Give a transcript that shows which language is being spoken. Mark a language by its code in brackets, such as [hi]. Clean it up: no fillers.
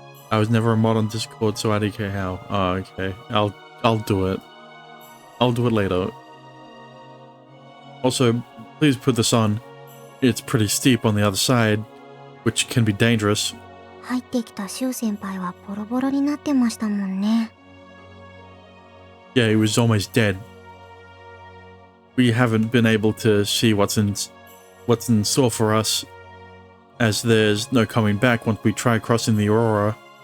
[en] I was never a mod on Discord, so I don't care how. Oh, okay. I'll do it. I'll do it later. Also, please put this on. It's pretty steep on the other side, which can be dangerous. [ja] 入ってきたシュウ先輩はボロボロになってましたもんね。 [en] Yeah, he was almost dead. We haven't been able to see what's in store for us, as there's no coming back once we try crossing the Aurora.